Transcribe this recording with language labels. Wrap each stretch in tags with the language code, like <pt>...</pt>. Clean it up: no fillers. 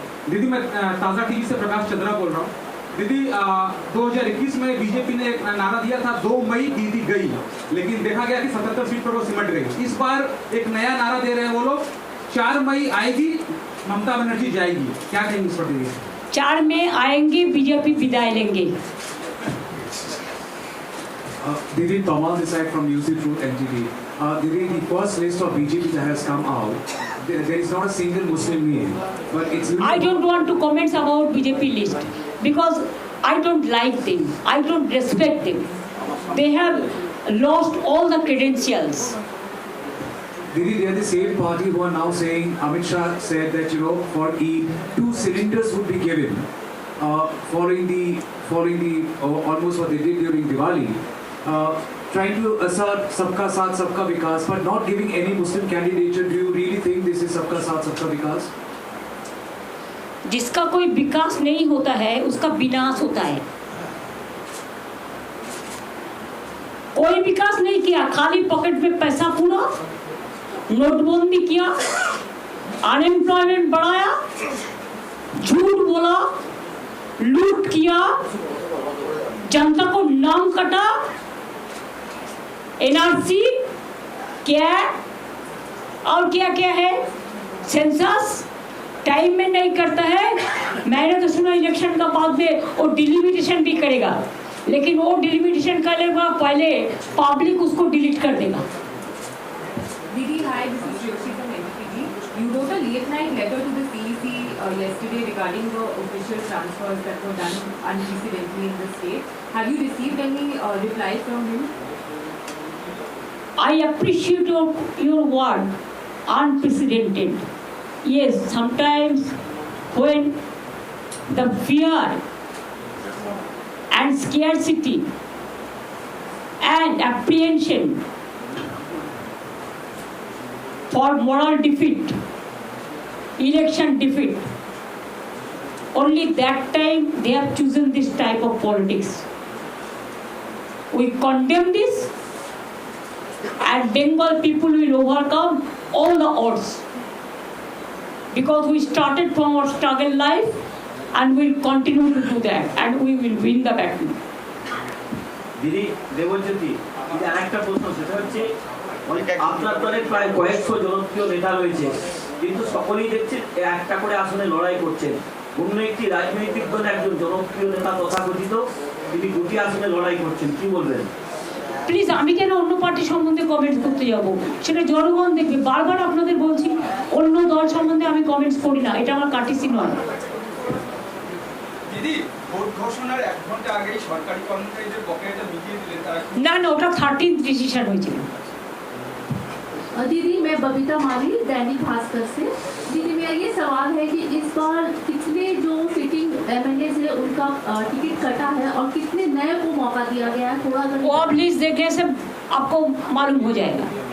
<hi>दीदी मैं ताज़ा टीवी से प्रकाश चंद्रा बोल रहा हूँ। दीदी 2021 में बीजेपी ने एक नारा दिया था 2 मई दीदी गई, लेकिन देखा गया कि 77 सीट पर वो सिमट गई। इस बार एक नया नारा दे रहे हैं वो लोग, 4 मई आएगी ममता बनर्जी जाएगी, क्या कहेंगे इस पर दीदी? 4 में आएंगे, बीजेपी विदाई लेंगे।</hi> <en>Didi, Tamal this side from UC Truth NTV. Didi, the first list of BJP that has come out, there is not a single Muslim name, but it's. I don't want to comment about BJP list because I don't like them. I don't respect them. They have lost all the credentials. Didi, they are the same party who are now saying, Amit Shah said that, you know, for Eid, 2 cylinders would be given, following the almost what they did during Diwali. Trying to assert Sabka Saath Sabka Vikas, but not giving any Muslim candidature. Do you really think this is Sabka Saath Sabka Vikas?</en> <hi>जिसका कोई विकास नहीं होता है उसका विनाश होता है। कोई विकास नहीं किया, खाली पॉकेट में पैसा पूरा, नोटबंदी किया, अनएम्प्लॉयमेंट बढ़ाया, झूठ बोला, लूट किया, जनता को नाम कटा, एनआरसी क्या और क्या क्या है, सेंसस टाइम में नहीं करता है। मैंने तो सुना इलेक्शन का बाद में वो डिलिमिटेशन भी करेगा, लेकिन वो डिलिमिटेशन करेगा पहले पब्लिक उसको डिलीट कर देगा।</hi> <en>Didi, hi, this is Jyoshi from NTV. You wrote a late night letter to the CEC yesterday regarding the official transfers that were done unprecedentedly in the state. Have you received any replies from him? I appreciate your word, unprecedented. Yes, sometimes when the fear and scarcity and apprehension for moral defeat, election defeat, only that time they have chosen this type of politics. We condemn this, and Bengal people will overcome all the odds, because we started from our struggle life and we'll continue to do that, and we will win the battle.</en> <bn>দিদি দেবজ্যোতি, এটা আরেকটা প্রশ্ন, সেটা হচ্ছে আপনার দলে প্রায় কয়েকশো জনপ্রিয় নেতা রয়েছে, কিন্তু সকলেই দেখছে একটা করে আসনে লড়াই করছেন। অন্য একটি রাজনৈতিক দলে একজন জনপ্রিয় নেতা তথাকথিত, তিনি 2টি আসনে লড়াই করছেন, কি বলবেন? প্লিজ, আমি কেন অন্য পার্টি সম্বন্ধে কমেন্টস করতে যাব? সেটা জনগণ দেখবে। বারবার আপনাদের বলছি, অন্য দল সম্বন্ধে আমি কমেন্টস করি না, এটা আমার কাটিসি নয়। দিদি, ভোট ঘোষণার 1 ঘন্টা আগেই সরকারি কর্মচারীদের বকেয়াটা মিটিয়ে দিলেন তারা। না না, ওটা 13th ডিসিশন হয়েছিল।</bn> <hi>दीदी, मैं बबीता माली, दैनिक भास्कर से। दीदी, मेरा ये सवाल है कि इस बार कितने जो सिटिंग एमएलए है उनका टिकट कटा है और कितने नए को मौका दिया गया है, थोड़ा अगर वो आप लिस्ट देखने से आपको मालूम हो जाएगा।</hi>